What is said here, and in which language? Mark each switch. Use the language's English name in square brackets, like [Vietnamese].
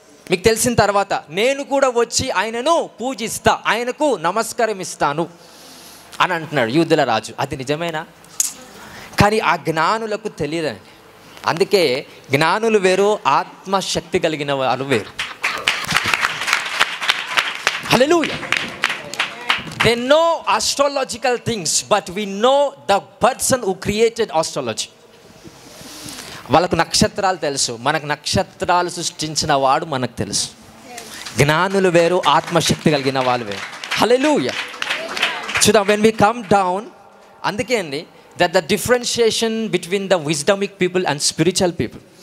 [Telugu] మీకు తెలిసిన తర్వాత నేను కూడా వచ్చి ఆయనను పూజిస్తా, ఆయనకు నమస్కారం ఇస్తాను అని అంటున్నాడు యూదుల రాజు. అది నిజమేనా? కానీ ఆ జ్ఞానులకు తెలియదండి. అందుకే జ్ఞానులు వేరు, ఆత్మశక్తి కలిగిన వారు వేరు. హల్లెలూయా. [English] They know astrological things, but we know the person who created astrology. [Telugu] వాళ్ళకు నక్షత్రాలు తెలుసు, మనకు నక్షత్రాలు సృష్టించిన వాడు మనకు తెలుసు. జ్ఞానులు వేరు, ఆత్మశక్తి కలిగిన వాళ్ళు వేరు. హల్లెలూయా. చూద్దాం. [English] when we come down [Telugu] అందుకే అండి [English] The differentiation between the wisdomic people and spiritual people.